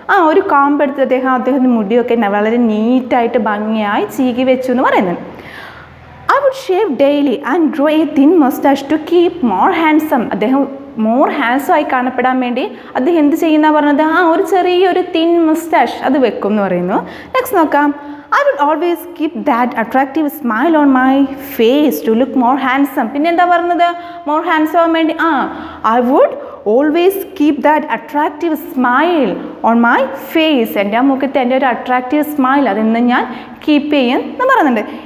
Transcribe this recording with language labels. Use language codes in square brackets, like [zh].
[ml] ഒരു കാമ്പ് എടുത്ത് അദ്ദേഹത്തിൻ്റെ മുടിയൊക്കെ വളരെ നീറ്റായിട്ട് ഭംഗിയായി ചീകി വെച്ചു എന്ന് പറയുന്നുണ്ട്. [en] I would shave daily and grow a thin moustache to keep more handsome. [ml] അദ്ദേഹം മോർ ഹാൻസം ആയി കാണപ്പെടാൻ വേണ്ടി അദ്ദേഹം എന്ത് ചെയ്യുന്ന പറഞ്ഞത്, ഒരു ചെറിയൊരു തിൻ മസ്റ്റാഷ് അത് വെക്കും എന്ന് പറയുന്നു. നെക്സ്റ്റ് നോക്കാം. [en] I would always keep that attractive smile on my face to look more handsome. [ml] പിന്നെ എന്താ പറഞ്ഞത്, മോർ ഹാൻസം ആവാൻ വേണ്ടി [en] I would always keep that attractive smile on my face. [ml] എൻ്റെ ആ മുഖത്ത് എൻ്റെ ഒരു അട്രാക്റ്റീവ് സ്മൈൽ അതെന്ന് ഞാൻ കീപ്പ് ചെയ്യും എന്ന് പറയുന്നുണ്ട്.